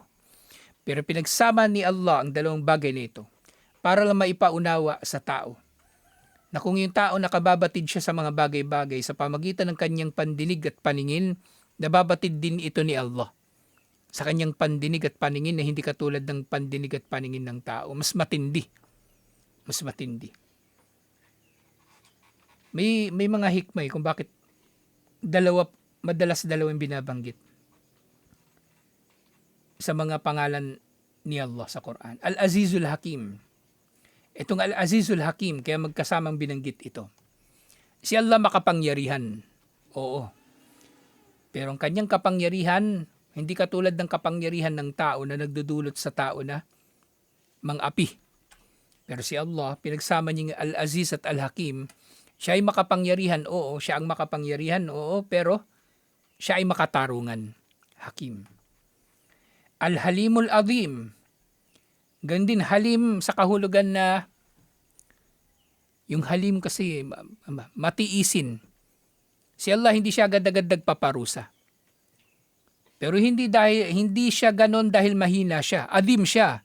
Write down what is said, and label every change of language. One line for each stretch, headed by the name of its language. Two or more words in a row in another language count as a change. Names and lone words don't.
Filipino: Pero pinagsama ni Allah ang dalawang bagay na ito para lang maipaunawa sa tao na kung yung tao nakababatid siya sa mga bagay-bagay sa pamagitan ng kanyang pandinig at paningin, nababatid din ito ni Allah sa kanyang pandinig at paningin na hindi katulad ng pandinig at paningin ng tao. Mas matindi. Mas matindi. May mga hikmay kung bakit madalas dalawang binabanggit sa mga pangalan ni Allah sa Quran. Al-Azizul Hakim. Itong Al-Azizul Hakim, kaya magkasamang binanggit ito. Si Allah makapangyarihan. Oo. Pero ang kanyang kapangyarihan, hindi katulad ng kapangyarihan ng tao na nagdudulot sa tao na mang-api. Pero si Allah, pinagsama niya Al-Aziz at Al-Hakim, siya ay makapangyarihan, oo. Siya ang makapangyarihan, oo. Pero siya ay makatarungan. Hakim. Al-Halimul Azim. Ganun din halim sa kahulugan na Yung halim kasi matiisin. Si Allah hindi siya agad-agad nagpaparusa. Pero hindi siya ganon dahil mahina siya. Adim siya.